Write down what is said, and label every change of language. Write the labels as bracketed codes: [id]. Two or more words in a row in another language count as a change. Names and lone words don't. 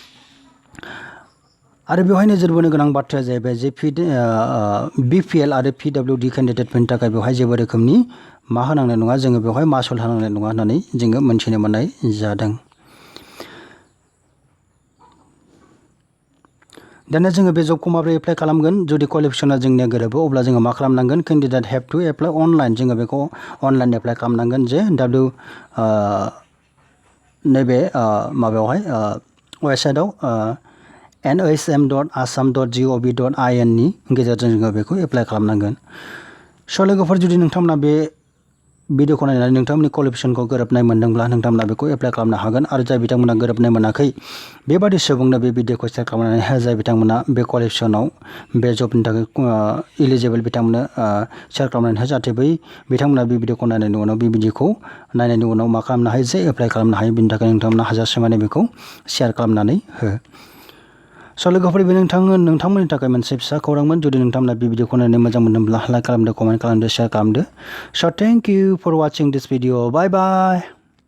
[brx] आरो बेवहाय नोजोर बोनो गोनां बाथ्राया जाहैबाय जे बिपिएल आरो [en] PWD candidates [brx] थाखाय बेवहाय जेबो रोखोमनि मा होनांनाय नङा जोङो बेवहाय मासुल होनांनाय नङा होननानै जोङो मोनथिनो मोननाय जादों दानिया जोङो बे जबखौ माबोरै एप्लाइ खालामगोन जुदि क्वालिफिकेसना जोंनिया गोरोबो अब्ला जोङो मा खालामनांगोन [en] candidate have to apply online [brx] जोङो बेखौ [en] online apply [brx] खालामनांगोन जे नैबे माबायावहाय वेबसाइटआव nhm.assam.gov.in नि गेजेरजों जोङो बेखौ एप्लाइ खालामनांगोन स' लोगोफोर जुदि नोंथांमोना बे भिडिअखौ नायनानै नोंथांमोननि क्वालिफिकेसनखौ गोरोबनाय मोनदोंब्ला नोंथांमोना बेखौ एप्लाइ खालामनो हागोन आरो जाय बिथांमोना गोरोबनाय मोनाखै बेबादि सुबुंनो बे भिडिअखौ शेयार खालामनानै जाय बिथांमोना बे क्वालिफिकेसनाव बे जबनि थाखाय इलिजिबल बिथांमोननो शेयार खालामनानै जाहाथे बै बिथांमोना बे भिडिअखौ नायनायनि उनाव बे भिडिअखौ नायनायनि उनाव मा खालामनो हायो जे एप्लाइ खालामनो हायो बिनि थाखाय नोंथांमोना हाजासे माने बेखौ शेयार खालामनानै हो स' लोगोफोर बे नोंथांमोननि थाखाय मोनसे फिसा खौरांमोन जुदि नोंथांमोना बे भिडिअखौ नायनो मोजां मोनदोंब्ला लाइक खालामदो कमेन्ट खालामदो शेयार खालामदो स' [en] thank you for watching this video bye bye